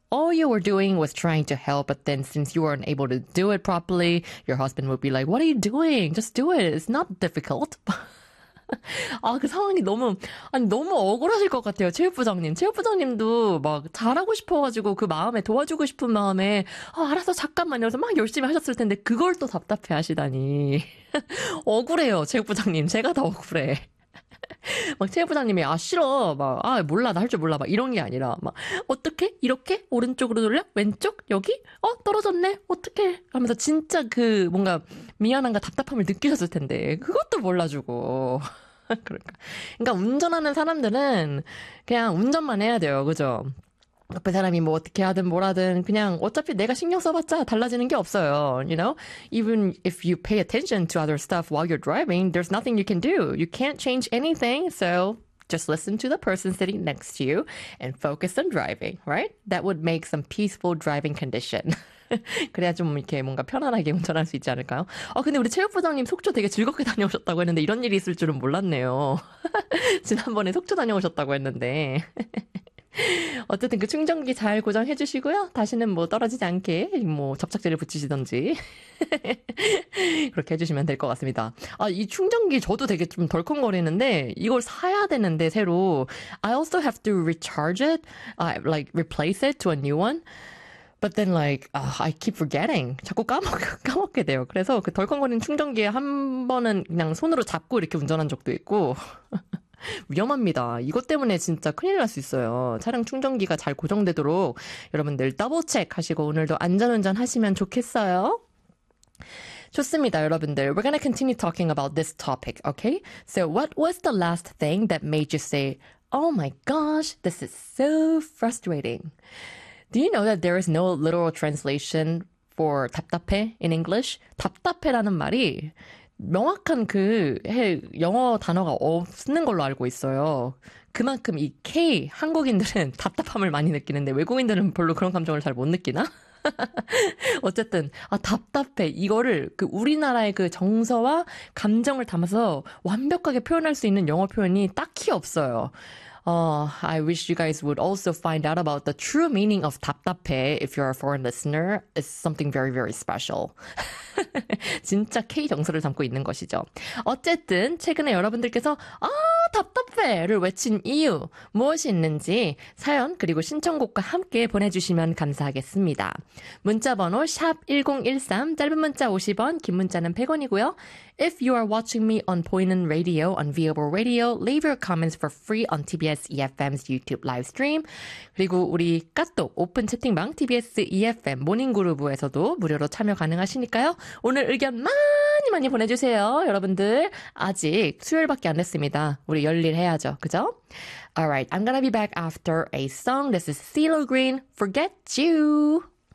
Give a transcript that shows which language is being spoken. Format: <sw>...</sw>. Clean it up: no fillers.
<en>All you were doing was trying to help, but then since you weren't able to do it properly, your husband would be like, what are you doing? Just do it. It's not difficult.</en> <ko>아, 그 상황이 너무, 아니, 너무 억울하실 것 같아요. 체육부장님. 체육부장님도 막 잘하고 싶어가지고 그 마음에 도와주고 싶은 마음에, 아, 알았어, 잠깐만요. 그래서 막 열심히 하셨을 텐데, 그걸 또 답답해 하시다니. 억울해요, 체육부장님. 제가 더 억울해. 막 체육부장님이, 아, 싫어. 막, 아, 몰라. 나 할 줄 몰라. 막 이런 게 아니라, 막, 어떻게? 이렇게? 오른쪽으로 돌려? 왼쪽? 여기? 어, 떨어졌네? 어떻게? 하면서 진짜 그, 뭔가, 미안함과 답답함을 느끼셨을 텐데, 그것도 몰라주고. 그러니까. 그러니까 운전하는 사람들은 그냥 운전만 해야 돼요. 그죠? 옆에 사람이 뭐 어떻게 하든 뭐라든 그냥 어차피 내가 신경 써봤자 달라지는 게 없어요.</ko> <en>You know? Even if you pay attention to other stuff while you're driving, there's nothing you can do. You can't change anything. So just listen to the person sitting next to you and focus on driving, right? That would make some peaceful driving condition.</en> <ko>그래야 좀 이렇게 뭔가 편안하게 운전할 수 있지 않을까요? 아, 근데 우리 체육부장님 속초 되게 즐겁게 다녀오셨다고 했는데 이런 일이 있을 줄은 몰랐네요. 지난번에 속초 다녀오셨다고 했는데... 어쨌든 그 충전기 잘 고정해 주시고요. 다시는 뭐 떨어지지 않게 뭐 접착제를 붙이시던지 그렇게 해주시면 될 것 같습니다. 아, 이 충전기 저도 되게 좀 덜컹거리는데 이걸 사야 되는데 새로.</ko> <en>I also have to recharge it, like replace it to a new one. But then like I keep forgetting.</en> <ko>자꾸 까먹게 돼요. 그래서 그 덜컹거리는 충전기에 한 번은 그냥 손으로 잡고 이렇게 운전한 적도 있고. 위험합니다. 이것 때문에 진짜 큰일 날 수 있어요. 차량 충전기가 잘 고정되도록 여러분들 더블체크 하시고 오늘도 안전운전 하시면 좋겠어요. 좋습니다, 여러분들.</ko> <en>We're gonna continue talking about this topic, okay? So what was the last thing that made you say, oh my gosh, this is so frustrating? Do you know that there is no literal translation for 답답해 in English?</en> <ko>답답해라는 말이 명확한 그 영어 단어가 없는 걸로 알고 있어요. 그만큼 이 K 한국인들은 답답함을 많이 느끼는데 외국인들은 별로 그런 감정을 잘 못 느끼나? 어쨌든 아 답답해 이거를 그 우리나라의 그 정서와 감정을 담아서 완벽하게 표현할 수 있는 영어 표현이 딱히 없어요.</ko> <en>I wish you guys would also find out about the true meaning of 답답해 if you're a foreign listener. It's something very, very special.</en> <ko>진짜 K정서를 담고 있는 것이죠. 어쨌든 최근에 여러분들께서 아 답답해를 외친 이유 무엇이 있는지 사연 그리고 신청곡과 함께 보내주시면 감사하겠습니다. 문자번호 샵 1013, 짧은 문자 50원, 긴 문자는 100원이고요.</ko> <en>If you are watching me on Poinen Radio, on Viable Radio, leave your comments for free on TBS EFM's YouTube live stream.</en> <ko>그리고 우리 카톡 오픈 채팅방 TBS EFM 모닝그루브에서도 무료로 참여 가능하시니까요. 오늘 의견 많이 많이 보내주세요. 여러분들 아직 수요일밖에 안 됐습니다. 우리 열일해야죠. 그죠?</ko> <en>Alright, I'm gonna be back after a song. This is CeeLo Green, Forget You.</en>